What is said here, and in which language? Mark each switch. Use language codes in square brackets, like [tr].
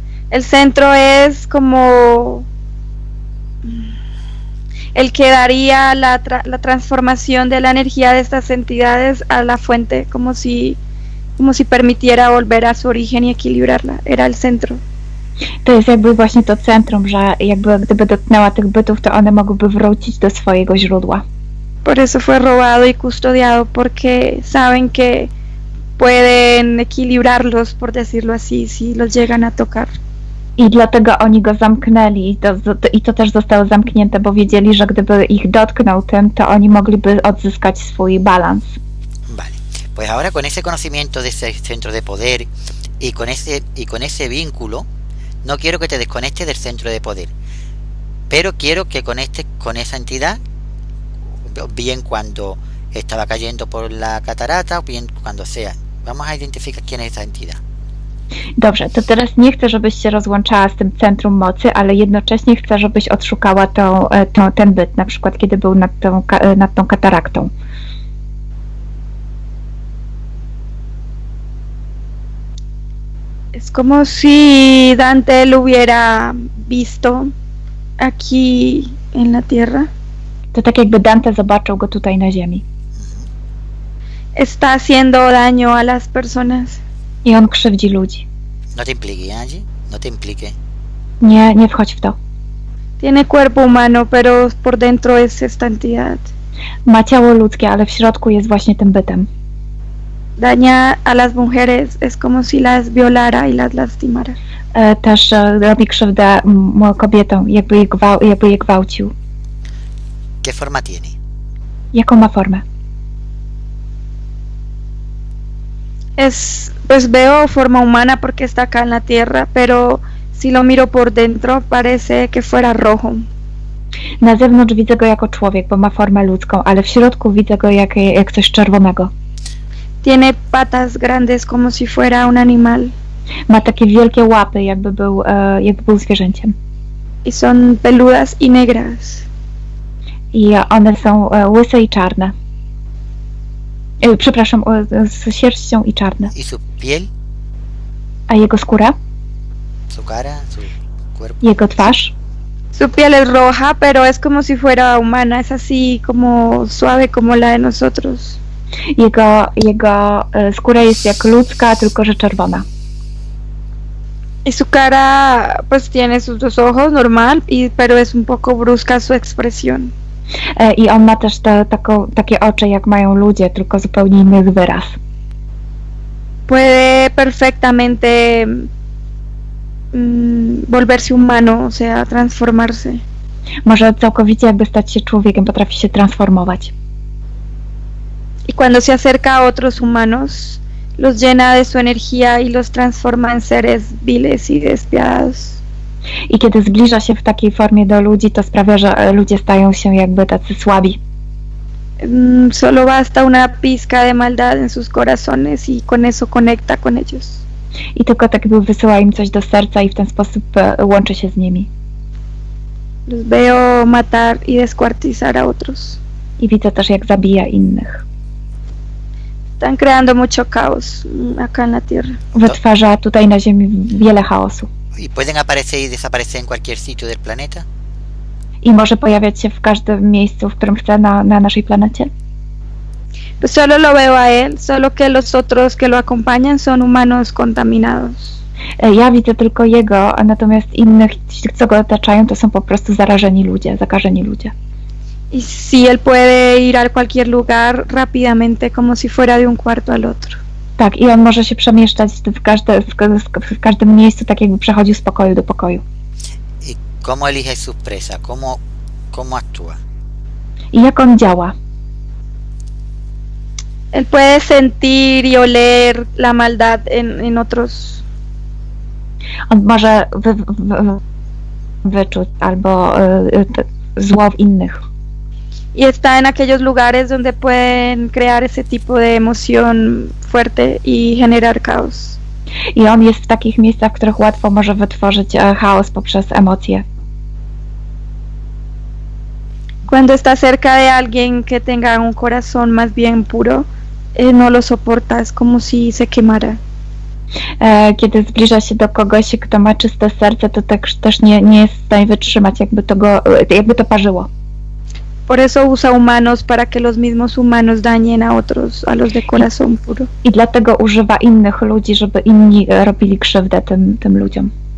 [es] El centro es como el que daría la transformación de la energía de estas entidades a la fuente, como si permitiera volver a su origen y equilibrarla. Era el centro. [pl] To jest jakby właśnie to centrum, że jakby gdyby dotknęła tych bytów, to one mogłyby wrócić do swojego źródła. [es] Por eso fue robado y custodiado, porque saben que pueden equilibrarlos, por decirlo así, si los llegan a tocar. [pl] I dlatego oni go zamknęli i to też zostało zamknięte, bo wiedzieli, że gdyby ich dotknął tym, to oni mogliby odzyskać swój balans. [es] Vale, pues ahora con ese conocimiento de ese centro de poder y con ese vínculo, no quiero que te desconectes del centro de poder, pero quiero que conectes con esa entidad, bien cuando estaba cayendo por la catarata o bien cuando sea. Vamos a identificar quién es esa entidad. [pl] Dobrze, to teraz nie chcę, żebyś się rozłączała z tym centrum mocy, ale jednocześnie chcę, żebyś odszukała ten byt, na przykład kiedy był nad tą kataraktą. [es] Es como si Dante lo hubiera visto aquí en la tierra. [pl] To tak jakby Dante zobaczył go tutaj na ziemi. [es] Está haciendo daño a las personas. [pl] I on krzywdzi ludzi. [es] No te impliques, Angie, no te impliques. [pl] Nie wchodź w to. [es] Tiene cuerpo humano, pero por dentro es esta entidad. [pl] Ma ciało ludzkie, ale w środku jest właśnie tym bytem. [es] Daña a las mujeres, es como si las violara y las lastimara. [pl] Też robi krzywdę kobietom, jakby je gwałcił. [es] ¿Qué forma tiene? [pl] Jaką ma formę? [es] Pues veo forma humana porque está acá en la tierra, pero si lo miro por dentro parece que fuera rojo. [pl] Na zewnątrz widzę go jako człowiek, bo ma formę ludzką, ale w środku widzę go jak coś czerwonego. [es] Tiene patas grandes como si fuera un animal. [pl] Ma takie wielkie łapy, jakby był zwierzęciem. [es] Y son peludas y negras. [pl] I one są łyse i czarne. Przepraszam, z sierścią i czarne. [es] ¿Y su piel? [pl] A jego skóra? [es] ¿Su cara? ¿Su cuerpo? [pl] Jego twarz? [es] Su piel es roja, pero es como si fuera humana, es así como suave como la de nosotros. [pl] Jego skóra jest jak ludzka, tylko że czerwona. [es] Y su cara pues tiene sus dos ojos normal, pero es un poco brusca su expresión. [pl] I on ma też takie oczy, jak mają ludzie, tylko zupełnie inny wyraz. [es] Puede perfectamente volverse humano, o sea, transformarse. [pl] Może całkowicie jakby stać się człowiekiem, potrafi się transformować. [es] Y cuando se acerca a otros humanos, los llena de su energía y los transforma en seres viles y despiadados. [pl] I kiedy zbliża się w takiej formie do ludzi, to sprawia, że ludzie stają się jakby tacy słabi. [es] Solo basta una pizca de maldad en sus corazones y con eso conecta con ellos. [pl] I tylko tak jakby wysyła im coś do serca i w ten sposób łączy się z nimi. [es] Los veo matar y descuartizar a otros. [pl] I widzę też, jak zabija innych. [es] Están creando mucho caos acá en la tierra. [pl] Wytwarza tutaj na Ziemi wiele chaosu. [es] ¿Y pueden aparecer y desaparecer en cualquier sitio del planeta? [pl] I może pojawiać się w każdym miejscu, w którym chce na naszej planecie? [es] Pues solo lo veo a él, solo que los otros que lo acompañan son humanos contaminados. [pl] Ja widzę tylko jego, a natomiast innych, ci, co go otaczają, to są po prostu zarażeni ludzie, zakażeni ludzie. [es] Y si él puede ir a cualquier lugar rápidamente como si fuera de un cuarto al otro. [pl] Tak, i on może się przemieszczać w każdym miejscu, tak jakby przechodził z pokoju do pokoju. [es] ¿Y cómo elige sus presas? ¿Cómo actúa? [pl] I jak on działa? [es] Él puede sentir y oler la maldad en otros. [pl] On może wyczuć albo zło w innych. [es] Y está en aquellos lugares donde pueden crear ese tipo de emoción fuerte y generar caos. [pl] I on jest w takich miejscach, w których łatwo może wytworzyć chaos poprzez emocje. [es] Cuando está cerca de alguien que tenga un corazón más bien puro, no lo soporta, es como si se quemara. [pl] Kiedy zbliża się do kogoś, kto ma czyste serce, to też nie jest w stanie wytrzymać, jakby to parzyło. [es] Por eso usa humanos para que los mismos humanos dañen a otros, a los de corazón puro. [pl] I dlatego używa innych ludzi, żeby inni robili krzywdę tym ludziom.